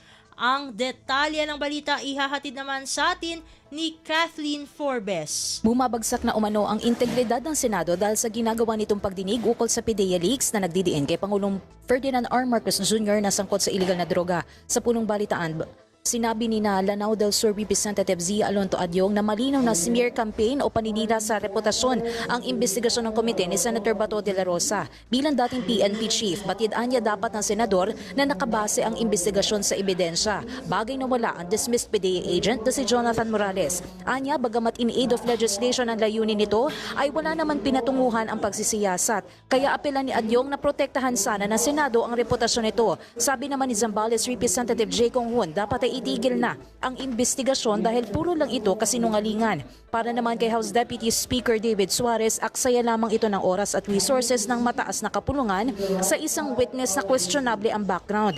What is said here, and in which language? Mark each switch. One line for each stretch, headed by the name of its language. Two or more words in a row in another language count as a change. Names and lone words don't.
Filipino: Ang detalye ng balita ihahatid naman sa atin ni Kathleen Forbes. Bumabagsak na umano ang integridad ng Senado dahil sa ginagawa nitong pagdinig ukol sa PIDEA leaks na nagdidiin kay Pangulong Ferdinand R. Marcos Jr. na sangkot sa iligal na droga. Sa punong balitaan, Sinabi ni Lanao del Sur Representative Zia Alonto Adyong na malinaw na
English: smear campaign
Filipino: o paninira sa reputasyon ang investigasyon ng komite ni Senator Bato de la Rosa. Bilang dating PNP chief, batid-an niya dapat ng senador na nakabase ang investigasyon sa ebidensya. Bagay na wala ang dismissed PDEA agent na si Jonathan Morales. Anya, bagamat
English: in aid of legislation
Filipino: ang layunin nito, ay wala naman pinatunguhan ang pagsisiyasat. Kaya apelan ni Adyong na protektahan sana ng Senado ang reputasyon nito. Sabi naman ni Zambales Representative J. Kong Hun, dapat ay itigil na ang investigasyon dahil puro lang ito kasinungalingan. Para naman kay House Deputy Speaker David Suarez, aksaya lamang ito ng oras at resources ng mataas na kapulungan sa isang witness na questionable ang background.